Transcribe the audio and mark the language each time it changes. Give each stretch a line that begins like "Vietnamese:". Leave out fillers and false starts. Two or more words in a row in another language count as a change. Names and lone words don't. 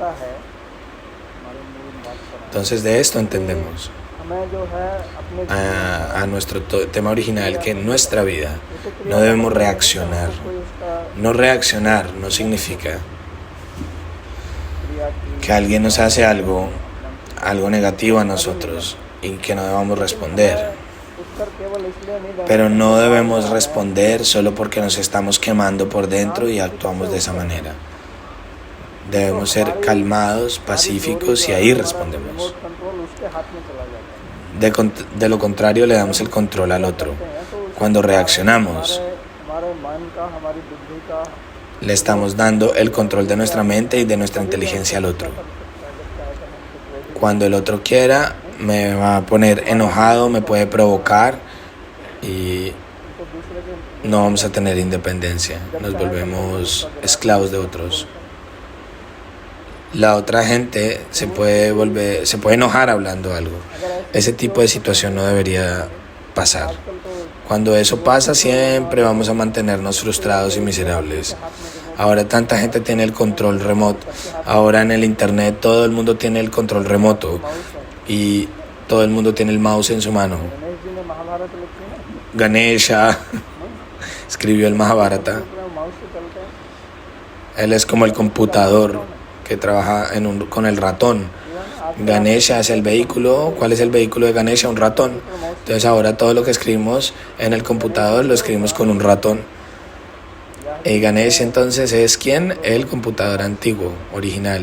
Spanish: Entonces de esto entendemos a nuestro tema original, que en nuestra vida no debemos reaccionar. No reaccionar no significa que alguien nos hace algo negativo a nosotros y que no debamos responder.
Hindi: उत्तर केवल इसलिए नहीं देना
Spanish: Pero no debemos responder solo porque nos estamos quemando por dentro y actuamos de esa manera. Debemos ser calmados, pacíficos y ahí respondemos.
English: remote control
Hindi: उसके हाथ में चला जाता है।
Spanish: De lo contrario, le damos el control al otro. Cuando reaccionamos,
Hindi: हमारे मन का, हमारी बुद्धि का
Spanish: le estamos dando el control de nuestra mente y de nuestra inteligencia al otro. Cuando el otro quiera, me va a poner enojado, me puede provocar y no vamos a tener independencia. Nos volvemos esclavos de otros. La otra gente se puede enojar hablando algo. Ese tipo de situación no debería pasar. Cuando eso pasa, siempre vamos a mantenernos frustrados y miserables. Ahora tanta gente tiene el control remoto. Ahora en el internet todo el mundo tiene el control remoto y todo el mundo tiene el mouse en su mano.
Hindi: गणेश जी ने महाभारत लिखी है,
Spanish: Ganesha escribió el Mahabharata.
Hindi: माउस से चलते हैं।
Spanish: Él es como el computador que trabaja con el ratón. Ganesha es el vehículo. ¿Cuál es el vehículo de Ganesha? Un ratón. Entonces ahora todo lo que escribimos en el computador lo escribimos con un ratón. Y Ganesha entonces es ¿quién? El computador antiguo, original.